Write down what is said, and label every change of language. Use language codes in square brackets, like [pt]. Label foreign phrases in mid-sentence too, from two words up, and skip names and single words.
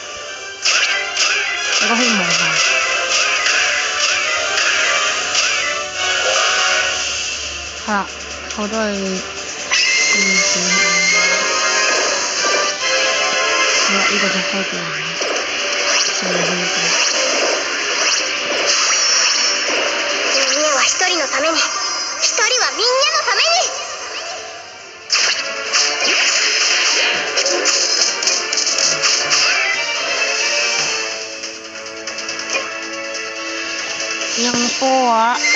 [yue] 大家可以望下，係啦，我都係好啦，呢個就開技能。死啦！ [ja] みんなは一人のために、一人はみんなのために。 ยัง波啊！